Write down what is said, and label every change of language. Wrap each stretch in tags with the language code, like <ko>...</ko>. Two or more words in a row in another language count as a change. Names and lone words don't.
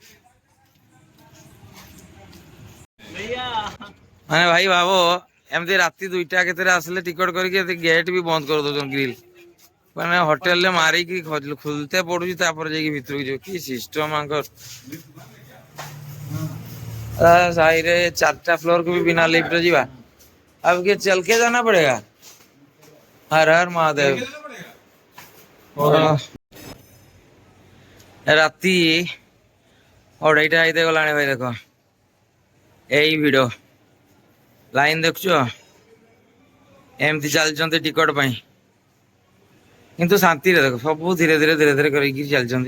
<or>ମାନେ ଭାଇ ଭାବ, ଏମିତି ରାତି 2ଟା କେତେରେ ଆସିଲେ ଟିକଟ କରିକି ଗେଟ୍ ବି ବନ୍ଦ କରିଦଉଛନ୍ତି ଗ୍ରିଲ। ମାନେ ହୋଟେଲରେ ମାରିକି ଖୋଲତେ ପଡୁଛି, ତାପରେ ଯାଇକି ଭିତରକୁ ଯିବ। କି ସିଷ୍ଟମ ଆଙ୍କର। ସାହିରେ 4ଟା ଫ୍ଲୋର କୁ ବି ବିନା लिफ्ट ଯିବା।</or> <hi>अब क्या चल के जाना पड़ेगा? हर हर महादेव।</hi> <or>ରାତି 2:30 ହେଇତେ ଗଲାଣି ଭାଇ। ଦେଖ ଏଇ ଭିଡ, ଲାଇନ ଦେଖୁଛ, ଏମିତି ଚାଲିଛନ୍ତି ଟିକଟ ପାଇଁ। କିନ୍ତୁ ଶାନ୍ତିରେ ଦେଖ, ସବୁ ଧୀରେ ଧୀରେ ଧୀରେ ଧୀରେ କରିକି ଚାଲିଛନ୍ତି।</or>